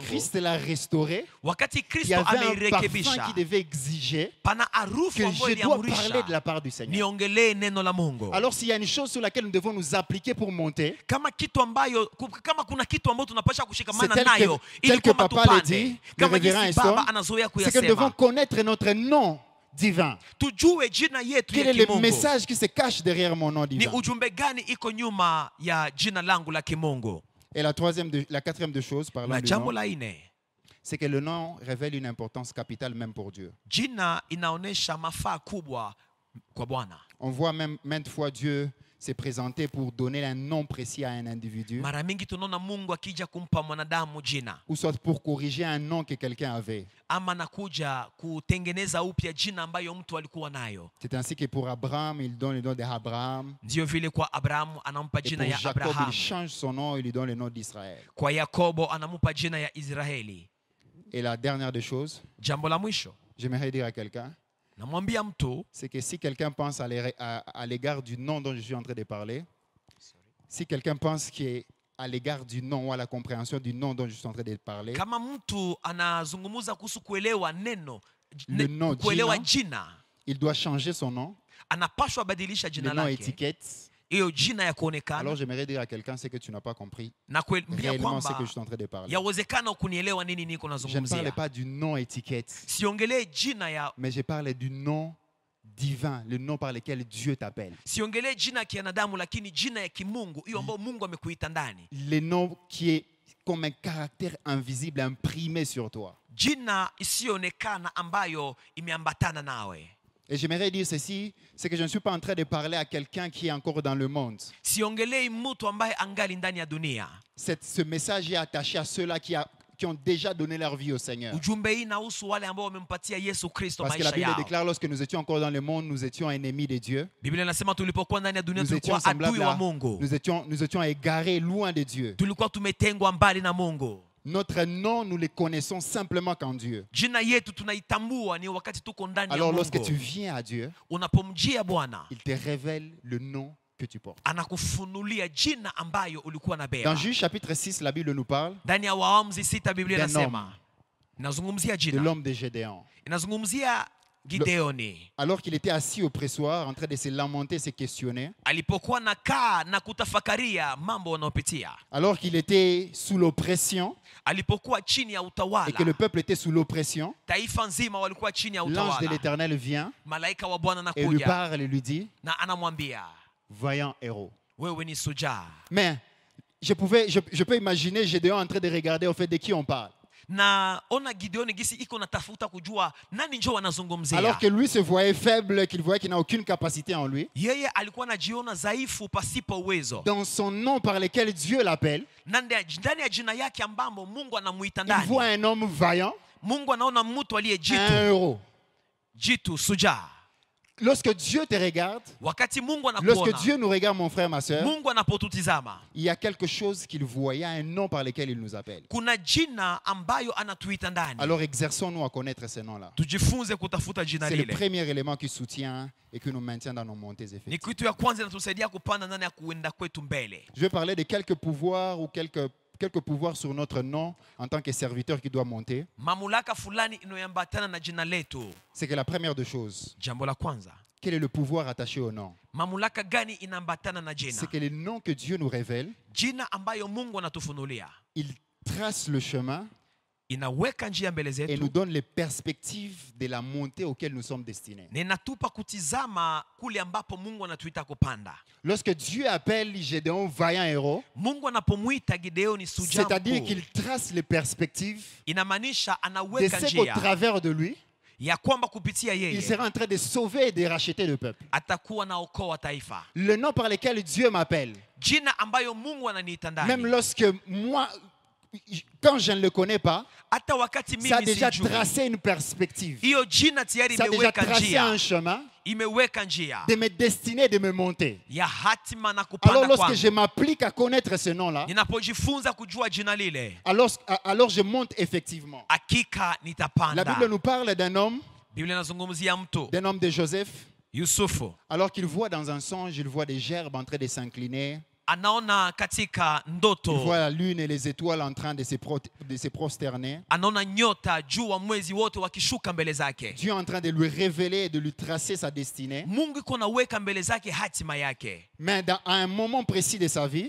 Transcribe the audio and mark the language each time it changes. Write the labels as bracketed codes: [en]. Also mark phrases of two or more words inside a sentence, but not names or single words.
[fr] Christ l'a restauré, [sw] wakati [fr] il y [sw] Kristo [fr] avait un parfum [sw] ameirekebisha, [fr] qui devait exiger [sw] pana harufu [fr] que [sw] ambayo [fr] je dois parler [sw] iliamurisha [fr] de la part du Seigneur. [sw] niongelee neno la Mungu. [fr] Alors s'il y a une chose sur laquelle nous devons nous appliquer pour monter, [sw] Kama kuna kitu ambacho tunapasha [fr] c'est [sw] kushikamana [fr] tel [sw] nayo [fr] que [sw] ili kwamba [fr] papa l'a [sw] tupande. [fr] dit, le [sw] Kama [fr] révérend [sw] jinsi [fr] Eston, [sw] Baba anazoea [fr] c'est que nous devons [sw] kuyasema. [fr] connaître notre nom divin. [sw] Tujue jina yetu [fr] Quel [sw] ya [fr] est le [sw] kimungu. [fr] message qui se cache derrière mon nom [sw] Ni [fr] divin? [sw] ujumbe gani iko nyuma ya jina langu la kimungu? [fr] Et la quatrième de choses, parlant [sw] Na [fr] du [sw] jambo [fr] nom, [sw] la ine, [fr] c'est que le nom révèle une importance capitale même pour Dieu. [sw] jina inaonesha mafaa kubwa kwa Bwana. [fr] On voit même maintes fois Dieu s'est présenté pour donner un nom précis à un individu, [sw] Mara mingi tunaona Mungu akija kumpa mwanadamu jina, [fr] ou soit pour corriger un nom que quelqu'un avait. [sw] ama nakuja kutengeneza upya jina ambayo mtu alikuwa nayo. [fr] C'est ainsi que pour Abraham, il donne le nom d'Abraham. [sw] Ndio vile kwa Abrahamu anampa [fr] Et [sw] jina [fr] pour [sw] ya [fr] Jacob, [sw] Abraham. [fr] il change son nom et lui donne le nom d'Israël. [sw] Kwa Yakobo anamupa jina ya Israeli. [fr] Et la dernière des choses, [sw] Jambo la mwisho, [fr] j'aimerais dire à quelqu'un, [sw] namwambia mtu, [fr] c'est que si quelqu'un pense à l'égard du nom dont je suis en train de parler, si quelqu'un pense qu'à l'égard du nom ou à la compréhension du nom dont je suis en train de parler, [sw] kama mtu anazungumuza kuhusu kuelewa neno, [fr] Le nom, [sw] kuelewa jina. jina, [fr] il doit changer son nom, [sw] anapashwa badilisha [fr] le [sw] jina [fr] nom [sw] lake. [fr] étiquette. [sw] Hiyo jina ya [fr] Alors [sw] kuonekana [fr] j'aimerais dire à quelqu'un, c'est que tu n'as pas compris [sw] na kuambia [fr] réellement ce que [sw] kwamba [fr] je suis en train de parler. [sw] yawezekana kunielewa nini niko [fr] Je ne parle [sw] nazungumzia. [fr] pas du nom étiquette, [sw] Siongelee jina ya [fr] mais je parle du nom divin, le nom par lequel Dieu t'appelle. [sw] siongelee jina ya kianadamu, lakini jina ya kimungu, hiyo ambayo Mungu amekuita ndani. [fr] Le nom qui est comme un caractère invisible imprimé sur toi. [sw] Jina isiyoonekana ambayo imeambatana nawe. [fr] Et j'aimerais dire ceci, c'est que je ne suis pas en train de parler à quelqu'un qui est encore dans le monde. [sw] Siongelei mtu ambaye angali ndani ya dunia. [fr] Ce message est attaché à ceux-là qui ont déjà donné leur vie au Seigneur. [sw] Ujumbe hii inahusu wale ambao wamempatia Yesu Kristo [fr] Parce que la [sw] maisha [fr] Bible [sw] yao. [fr] déclare, lorsque nous étions encore dans le monde, nous étions ennemis de Dieu. [sw] Biblia inasema tulipokuwa ndani ya dunia [fr] Nous étions [sw] tulikuwa adui [fr] semblables [sw] wa [fr] à, [sw] Mungu. [fr] nous étions égarés, loin de Dieu. [sw] Tulikuwa tumetengwa mbali na Mungu. [fr] Notre nom, nous le connaissons simplement qu'en Dieu. [sw] Jina yetu tunaitambua ni wakati tuko ndani ya [fr] Alors lorsque tu [sw] Mungu. [fr] viens à Dieu, [sw] Unapomjia Bwana, [fr] il te révèle le nom que tu portes. [sw] anakufunulia jina ambayo ulikuwa [fr] Dans [sw] nabeba. [fr] Juge chapitre 6, la Bible nous parle [sw] Ndani ya Waamuzi 6 Biblia [fr] d'un [sw] inasema, inazungumzia [fr] de [sw] jina, [fr] l'homme de Gédéon. [sw] inazungumzia Gideoni. [fr] Alors qu'il était assis au pressoir, en train de se lamenter, se questionner, [sw] Alipokuwa nakaa na kutafakaria mambo wanayopitia, [fr] alors qu'il était sous l'oppression [sw] alipokuwa chini ya [fr] et [sw] utawala, [fr] que le peuple était sous l'oppression, [sw] taifa nzima walikuwa chini ya [fr] l'ange de [sw] utawala. [fr] l'Éternel vient [sw] Malaika wa Bwana [fr] et lui [sw] anakuja [fr] parle et lui dit, [sw] na anamwambia, [fr] vaillant héros. [sw] wewe ni shujaa. [fr] Mais je peux imaginer Gédéon en train de regarder au fait de qui on parle. [sw] Na ona Gideoni gisi iko natafuta kujua nani njoo wanazungumzia. [fr] Alors que lui se voyait faible, qu'il voyait qu'il n'a aucune capacité en lui. [sw] Yeye alikuwa anajiona dhaifu pasipo uwezo. [fr] Dans son nom par lequel Dieu l'appelle, [sw] Na ndani ya jina yake ambamo Mungu anamuita [fr] il voit [sw] ndani, [fr] un homme vaillant, [sw] Mungu anaona mtu aliye [fr] un [sw] jitu, [fr] héros. [sw] jitu shujaa. [fr] Lorsque Dieu te regarde, [sw] Wakati Mungu [fr] lorsque [sw] anakuona, [fr] Dieu nous regarde, mon frère, ma soeur, [sw] Mungu anapotutizama, [fr] il y a quelque chose qu'il voit, il y a un nom par lequel il nous appelle. [sw] kuna jina ambayo anatuita ndani. [fr] Alors exerçons-nous à connaître ce nom-là. [sw] Tujifunze kutafuta jina [fr] C'est le [sw] lile. [fr] premier élément qui soutient et qui nous maintient dans nos montées [sw] Ni [fr] effectives. [sw] kitu ya kwanza inatusaidia kupanda ndani ya kuenda kwetu mbele. [fr] Je vais parler de quelques pouvoirs ou quelques pouvoirs sur notre nom en tant que serviteur qui doit monter. [sw] Mamlaka fulani inayoambatana na jina letu. [fr] C'est que la première des choses, [sw] Jambo la kwanza, [fr] quel est le pouvoir attaché au nom? [sw] mamlaka gani inaambatana na jina? [fr] C'est que le nom que Dieu nous révèle, [sw] Jina ambayo Mungu anatufunulia [fr] il trace le chemin [sw] inaweka njia mbele [fr] et nous [sw] zetu [fr] donne les perspectives de la montée auquel nous sommes destinés. [sw] na inatupa kutizama kule ambapo Mungu anatuita kupanda. [fr] Lorsque Dieu appelle Gédéon vaillant héros, [sw] Mungu anapomuita Gideoni shujaa [fr] c'est-à-dire [sw] mkuu, [fr] qu'il trace les perspectives [sw] inamaanisha [fr] de [sw] anaweka [fr] ce qu'au [sw] njia [fr] travers de lui, [sw] ya kwamba kupitia [fr] il [sw] yeye [fr] sera en train de sauver et de racheter le peuple. [sw] atakuwa na okoa taifa. [fr] Le nom par lequel Dieu m'appelle, [sw] Jina ambayo Mungu ananiita [fr] même [sw] ndani, [fr] lorsque moi, quand je ne le connais pas, [sw] hata wakati [fr] ça a [sw] mimi [fr] déjà [sw] sijui, [fr] tracé une perspective. [sw] hiyo jina tayari [fr] Ça a déjà [sw] imeweka [fr] tracé un [sw] njia, [fr] chemin [sw] imeweka njia [fr] de me destiner, de me monter. [sw] ya hatima na [fr] Alors [sw] kupanda [fr] lorsque [sw] kwangu. [fr] je m'applique à connaître ce nom-là, [sw] Ninapojifunza kujua jina lile, [fr] alors je monte effectivement. [sw] hakika [fr] La [sw] nitapanda. [fr] Bible nous parle d'un homme de Joseph. [sw] Yusufu. [fr] Alors qu'il voit dans un songe, il voit des gerbes en train de s'incliner. [sw] Anaona katika ndoto, [fr] Il voit la lune et les étoiles en train de se prosterner. [sw] anaona nyota, jua, mwezi wote wakishuka mbele zake. [fr] Dieu est en train de lui révéler et de lui tracer sa destinée. [sw] Mungu iko naweka mbele zake hatima yake. [fr] Mais à un moment précis de sa vie,